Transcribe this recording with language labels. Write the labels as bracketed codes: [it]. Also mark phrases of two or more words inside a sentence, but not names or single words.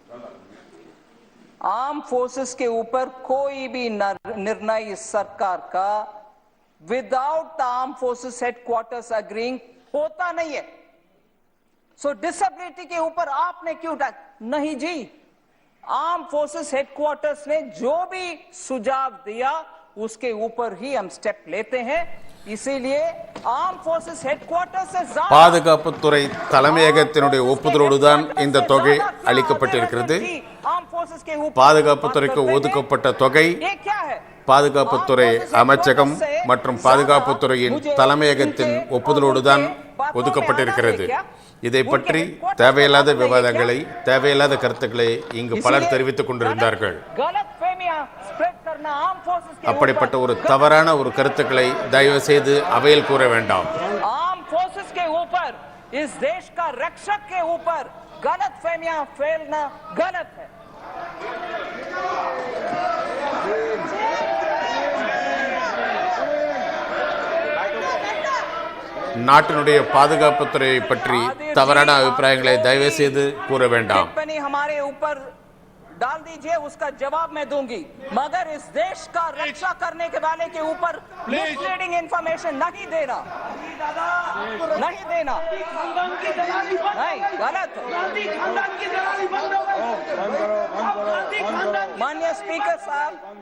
[en] Arm Forces [hi] के ऊपर कोई भी निर्णय इस सरकार का [en] without the Arm Forces headquarters agreeing [hi] होता नहीं है। सो डिसेबिलिटी के ऊपर आपने क्यों नहीं जी, [en] Arm Forces headquarters [hi] ने जो भी सुझाव दिया उसके ऊपर ही हम स्टेप लेते हैं, इसीलिए [en] Arm Forces headquarters [hi] से [ta] பாதுகாப்புத்துறை தலைமையகத்தினுடைய ஒப்புதலோடு தான் இந்த தொகை அளிக்கப்பட்டிருக்கிறது. பாதுகாப்புத்துறைக்கு ஒதுக்கப்பட்ட தொகை பாதுகாப்புத்துறை அமைச்சகம் மற்றும் பாதுகாப்புத்துறையின் தலைமையகத்தின் ஒப்புதலோடு தான் ஒதுக்கப்பட்டிருக்கிறது. இதை பற்றி தேவையில்லாத விவாதங்களை, தேவையில்லாத கருத்துக்களை இங்கு பலர் தெரிவித்துக் கொண்டிருந்தார்கள். அப்படிப்பட்ட ஒரு தவறான ஒரு கருத்துக்களை தயவு செய்து அவையில் கூற வேண்டாம். [en] Arm Forces [hi] के ऊपर, इस देश का रक्षक के ऊपर गलत फहमियां फैलना गलत है। [ta] நாட்டினுடைய பாதுகாப்புத்துறையை பற்றி தவறான அபிப்பிராயங்களை தயவு செய்து கூற வேண்டாம். [hi] हमारे ऊपर डाल दीजिए, उसका जवाब मैं दूंगी, मगर इस देश का रक्षा करने के वाले के ऊपर [en] misleading information [hi] नहीं देना, नहीं देना, नहीं गलत। माननीय स्पीकर साहब,